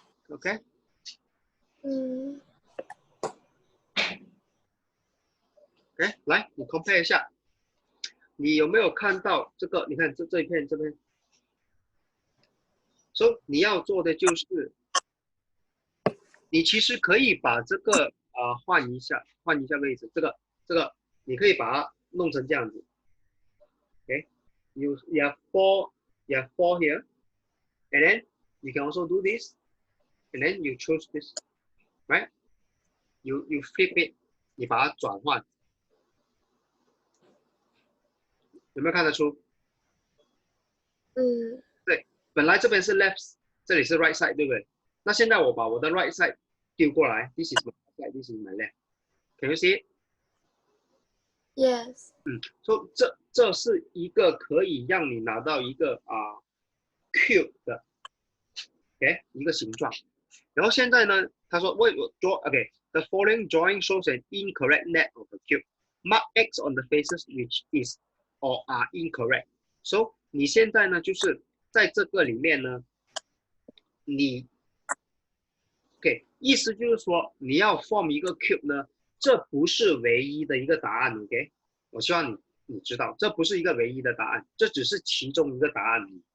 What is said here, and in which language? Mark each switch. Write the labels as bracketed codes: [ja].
[zh] OK，来，你 compare 一下，你有没有看到这个？你看这一片这边，所以你要做的就是，你其实可以把这个换一下位置，这个你可以把它弄成这样子。 [en] OK，you have four here, and then you can also do this, and then you choose this, right? You flip it， [zh] 你把它转换，有没有看得出？对，本来这边是 left， 这里是 right side， 对不对？那现在我把我的 [en] right side [zh] 丢过来 [en] ，this is my right side, this is my left. Can you see it? Yes. [zh] 所以这是一个可以让你拿到一个cube 的 ，OK， 一个形状。然后现在呢，他说为我 [en] draw OK，the following drawing shows an incorrect net of a cube. Mark X on the faces which is or are incorrect. [zh] So 你现在呢，就是在这个里面呢，你 OK， 意思就是说你要 form 一个 cube 呢，这不是唯一的一个答案 ，OK？我希望你知道，这不是一个唯一的答案，这只是其中一个答案。